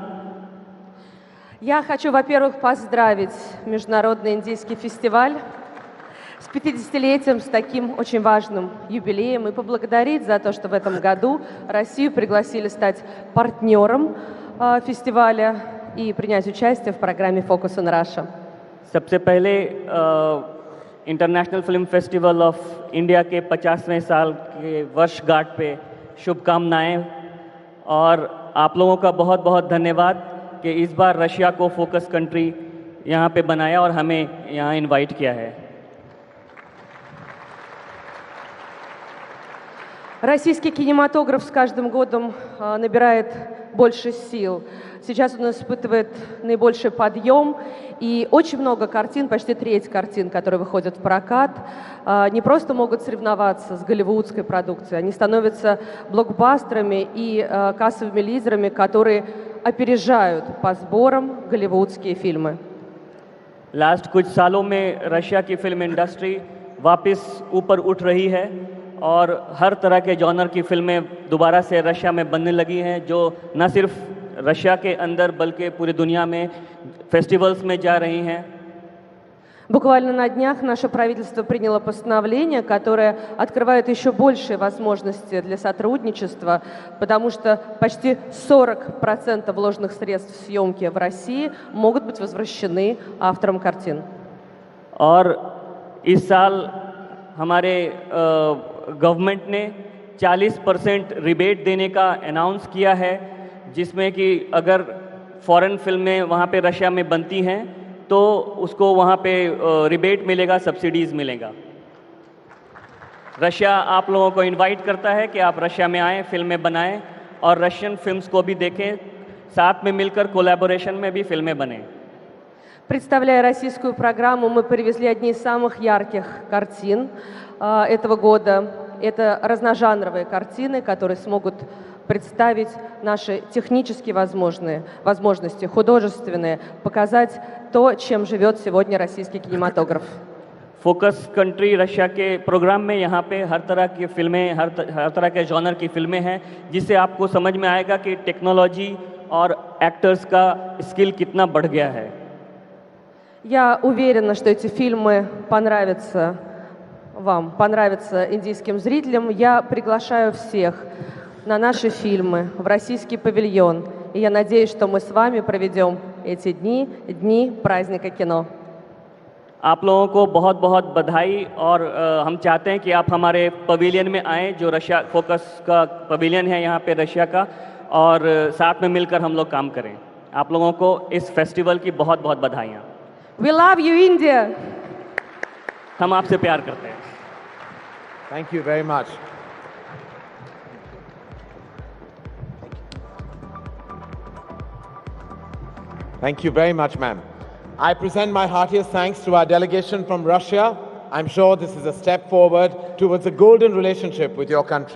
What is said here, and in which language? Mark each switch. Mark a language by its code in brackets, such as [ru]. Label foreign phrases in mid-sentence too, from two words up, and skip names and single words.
[ru] Я хочу, во-первых, поздравить Международный индийский фестиваль с 50-летием, с таким очень важным юбилеем, и поблагодарить за то, что в этом году Россию пригласили стать партнером фестиваля и принять участие в программе Focus on Russia. [hi] सबसे पहले इंटरनेशनल फिल्म फेस्टिवल ऑफ इंडिया के 50वें साल के वर्षगांठ पे शुभकामनाएं और आप लोगों का बहुत बहुत धन्यवाद कि इस बार रशिया को [en] focus country [hi] यहाँ पे बनाया और हमें यहाँ इनवाइट किया है. [ru] Российский кинематограф с каждым годом набирает больше сил. Сейчас он испытывает наибольший подъем, и очень много картин, почти треть картин, которые выходят в прокат, не просто могут соревноваться с голливудской продукцией, они становятся блокбастерами и кассовыми лидерами, которые опережают по сборам голливудские фильмы. [hi] लास्ट कुछ सालों में रशिया की [en] film industry [hi] वापस ऊपर उठ रही है और हर तरह के जॉनर की फिल्में दोबारा से रशिया में बनने लगी हैं, जो न सिर्फ रशिया के अंदर बल्कि पूरी दुनिया में फेस्टिवल्स में जा रही हैं. [ru] Буквально на днях наше правительство приняло постановление, которое открывает еще большие возможности для сотрудничества, потому что почти 40% вложенных средств в съемки в России могут быть возвращены авторам картин. [hi] और इस साल हमारे गवर्नमेंट ने 40% रिबेट देने का अनाउंस किया है, जिसमें कि अगर फॉरेन फिल्में वहाँ पे रशिया में बनती हैं तो उसको वहाँ पे रिबेट मिलेगा, सब्सिडीज़ मिलेगा. रशिया आप लोगों को इनवाइट करता है कि आप रशिया में आएँ, फिल्में बनाएं और [en] Russian films [hi] को भी देखें, साथ में मिलकर कोलैबोरेशन में भी फिल्में बनें. [ru] Представляя российскую программу, мы привезли одни из самых ярких картин этого года. Это разножанровые картины, которые смогут представить наши технически возможности, художественные, показать то, чем живет сегодня российский кинематограф. [en] focus country [hi] रशिया के प्रोग्राम में यहाँ पे हर तरह की फिल्में, हर तरह के जॉनर की फिल्में हैं, जिससे आपको समझ में आएगा कि टेक्नोलॉजी और एक्टर्स का स्किल कितना बढ़ गया है. [ru] Я уверена, что эти фильмы понравятся вам, понравятся индийским зрителям. Я приглашаю всех на наши фильмы в российский павильон. И я надеюсь, что мы с вами проведем эти дни, дни праздника кино. [hi] आप लोगों को बहुत बहुत बधाई और हम चाहते हैं कि आप हमारे पवेलियन में आएँ जो रशिया फोकस का पवेलियन है यहाँ पे रशिया का, और साथ में मिलकर हम लोग काम करें। आप लोगों को इस फेस्टिवल की बहुत बहुत बधाइयाँ। [en] We love you, India. [hi] हम आपसे प्यार करते हैं। [en] Thank you very much. Thank you very much, ma'am. I present my heartiest thanks to our delegation from Russia. I'm sure this is a step forward towards a golden relationship with your country.